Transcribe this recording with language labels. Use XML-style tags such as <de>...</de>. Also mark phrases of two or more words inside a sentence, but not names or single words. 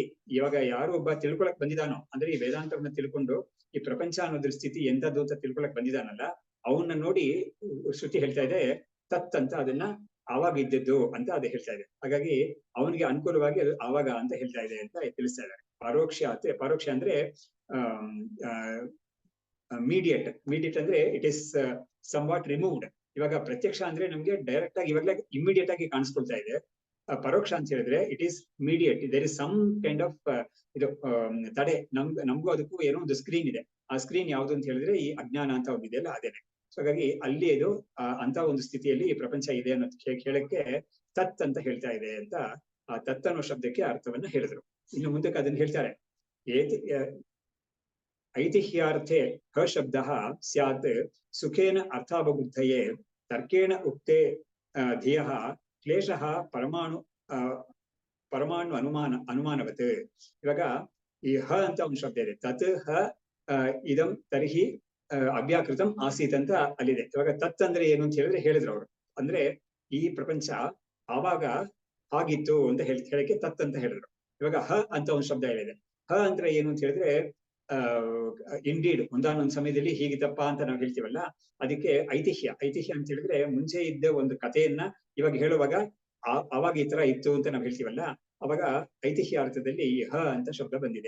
<kn>ಇವಾಗ ಯಾರು ಒಬ್ಬ ತಿಳ್ಕೊಳಕ್ ಬಂದಿದಾನೋ, ಅಂದ್ರೆ ಈ ವೇದಾಂತವನ್ನ ತಿಳ್ಕೊಂಡು ಈ ಪ್ರಪಂಚ ಅನ್ನೋದ್ರ ಸ್ಥಿತಿ ಎಂತದ್ದು ಅಂತ ತಿಳ್ಕೊಳಕ್ ಬಂದಿದಾನಲ್ಲ, ಅವನ್ನ ನೋಡಿ ಶ್ರುತಿ ಹೇಳ್ತಾ ಇದೆ ತತ್ ಅಂತ, ಅದನ್ನ ಆವಾಗ ಇದ್ದದ್ದು ಅಂತ ಅದು ಹೇಳ್ತಾ ಇದೆ. ಹಾಗಾಗಿ ಅವನಿಗೆ ಅನುಕೂಲವಾಗಿ ಅದು ಆವಾಗ ಅಂತ ಹೇಳ್ತಾ ಇದೆ ಅಂತ ತಿಳಿಸ್ತಾ ಇದ್ದಾರೆ. ಪರೋಕ್ಷ ಅಂದ್ರೆ</kn> <en>ಮೀಡಿಯೇಟ್ ಅಂದ್ರೆ it is some what removed.</en> <kn>ಇವಾಗ ಪ್ರತ್ಯಕ್ಷ ಅಂದ್ರೆ ನಮ್ಗೆ ಡೈರೆಕ್ಟ್ ಆಗಿ ಇವಾಗಲೇ ಇಮಿಡಿಯೇಟ್ ಆಗಿ ಕಾಣಿಸ್ಕೊಳ್ತಾ ಇದೆ. ಪರೋಕ್ಷ ಅಂತ ಹೇಳಿದ್ರೆ</kn> <en>it is mediate, there is some kind of</en> <kn>ಇದು ತಡೆ. ನಮ್ಗೂ ಅದಕ್ಕೂ ಏನೋ ಒಂದು ಸ್ಕ್ರೀನ್ ಇದೆ. ಆ ಸ್ಕ್ರೀನ್ ಯಾವ್ದು ಅಂತ ಹೇಳಿದ್ರೆ ಈ ಅಜ್ಞಾನ ಅಂತ ಒಂದಿದೆಯಲ್ಲ ಅದೇನೆ. ಸೊ ಹಾಗಾಗಿ ಅಲ್ಲಿ ಇದು ಅಂತ ಒಂದು ಸ್ಥಿತಿಯಲ್ಲಿ ಈ ಪ್ರಪಂಚ ಇದೆ ಅನ್ನೋದು ಹೇಳಕ್ಕೆ ತತ್ ಅಂತ ಹೇಳ್ತಾ ಇದೆ ಅಂತ ಆ ತತ್ ಅನ್ನೋ ಶಬ್ದಕ್ಕೆ ಅರ್ಥವನ್ನ ಹೇಳಿದ್ರು. ಇನ್ನು ಮುಂದಕ್ಕೆ ಅದನ್ನ ಹೇಳ್ತಾರೆ.</kn> <sa>ऐतिह्यार्थे ह शब्दः स्यात् सुखेन अर्थावबुद्धये तर्केण उक्ते धियः क्लेशः परमाणु ಅನುಮಾನವತ್.</sa> <kn>ಇವಾಗ ಈ ಹ ಅಂತ ಒಂದು ಶಬ್ದ ಇದೆ.</kn> <sa>ತತ್ ಹ ಇದಂ ತರ್ಹಿ ಅವ್ಯಾಕೃತಂ ಆಸೀತ್</sa> <kn>ಅಂತ ಅಲ್ಲಿದೆ. ಇವಾಗ ತತ್ ಅಂದ್ರೆ ಏನು ಅಂತ ಹೇಳಿದ್ರು ಅವರು. ಅಂದ್ರೆ ಈ ಪ್ರಪಂಚ ಆವಾಗ ಆಗಿತ್ತು ಅಂತ ಹೇಳಕ್ಕೆ ತತ್ ಅಂತ ಹೇಳಿದ್ರು. ಇವಾಗ ಹ ಅಂತ ಒಂದು ಶಬ್ದ ಹೇಳಿದೆ. ಹ ಅಂದ್ರೆ ಏನು ಅಂತ ಹೇಳಿದ್ರೆ ಇಂಡೀಡ್ ಒಂದಾನೊಂದು ಸಮಯದಲ್ಲಿ ಹೀಗಿತ್ತಪ್ಪ ಅಂತ ನಾವು ಹೇಳ್ತೀವಲ್ಲ, ಅದಕ್ಕೆ ಐತಿಹ್ಯ ಅಂತ ಹೇಳಿದ್ರೆ ಮುಂಚೆ ಇದ್ದ ಒಂದು ಕಥೆಯನ್ನ ಇವಾಗ ಹೇಳುವಾಗ ಅವಾಗ ಈ ತರ ಇತ್ತು ಅಂತ ನಾವು ಹೇಳ್ತೀವಲ್ಲ, ಅವಾಗ ಐತಿಹ್ಯ ಅರ್ಥದಲ್ಲಿ ಹ ಅಂತ ಶಬ್ದ ಬಂದಿದೆ.</kn>